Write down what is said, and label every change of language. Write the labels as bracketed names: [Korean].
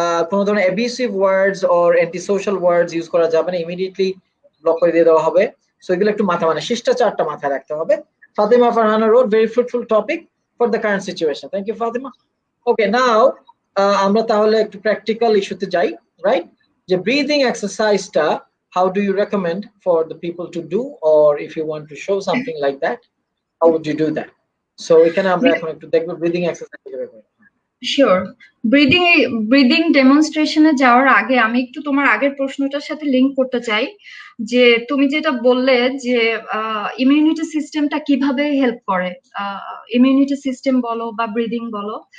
[Bangla] কোনো ধরনের abusive words or anti social words use করা যাবে না, ইমিডিয়েটলি ব্লক করে দিয়ে দেওয়া হবে। সো এগুলো একটু মানে শিষ্টাচারটা মাথায় রাখতে হবে। Fatima Farhana road, [English] Very fruitful topic for the current situation. Thank you [Bangla] Fatima. ওকে, নাও আমরা তাহলে একটু প্র্যাকটিক্যাল ইস্যুতে যাই, রাইট? [English] যে ব্রিদিং এক্সারসাইজটা how do you recommend for the people to do, or if you want to show something like that, how would you do that? [Bangla] So এখানে আমরা এখন একটু দেখব ব্রিদিং এক্সারসাইজ কিভাবে করব। [English] Sure. [Bangla] ব্রিদিং ডেমনস্ট্রেশনে যাওয়ার আগে আমি একটু তোমার আগের প্রশ্নটার সাথে লিংক করতে চাই, যে তুমি যেটা বললে যে ইমিউনিটি সিস্টেমটা কিভাবে হেল্প করে, ইমিউনিটি সিস্টেম বলো বা ব্রিদিং বলো।